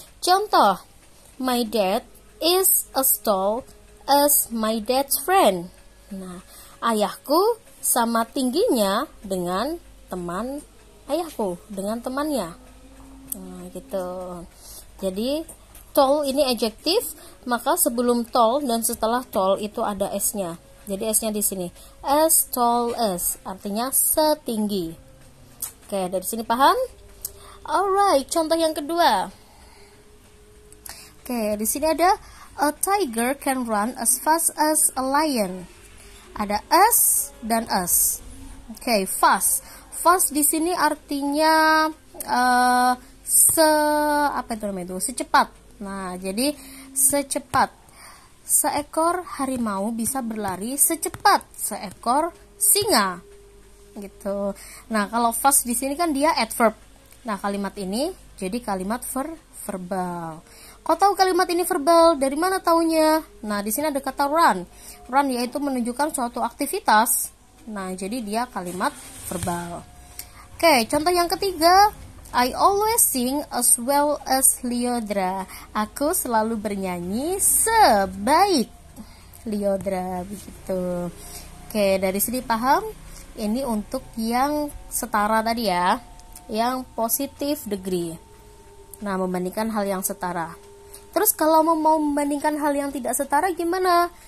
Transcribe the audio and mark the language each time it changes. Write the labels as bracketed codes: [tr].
[id] Contoh, [en] my dad is as tall as my dad's friend. [id] Nah, ayahku sama tingginya dengan teman ayahku, dengan temannya. Nah, gitu. Jadi tall ini adjektif, maka sebelum tall dan setelah tall itu ada s-nya. Jadi s-nya di sini. [en] As tall as [id] artinya setinggi. Oke, dari sini paham? [en] Alright, [id] contoh yang kedua. Oke, di sini ada [en] a tiger can run as fast as a lion. [id] Ada as dan as. Oke, fast. Fast di sini artinya secepat. Nah, jadi secepat. Seekor harimau bisa berlari secepat seekor singa. Gitu. Nah, kalau fast di sini kan dia adverb. Nah, kalimat ini jadi kalimat verbal. Kau tahu kalimat ini verbal? Dari mana taunya? Nah, di sini ada kata run. Run yaitu menunjukkan suatu aktivitas. Nah, jadi dia kalimat verbal. Oke, contoh yang ketiga. [en] I always sing as well as Lyodra. [id] Aku selalu bernyanyi sebaik Lyodra, begitu. Oke, dari sini paham? Ini untuk yang setara tadi ya, yang positive degree. Nah, membandingkan hal yang setara. Terus kalau mau membandingkan hal yang tidak setara gimana?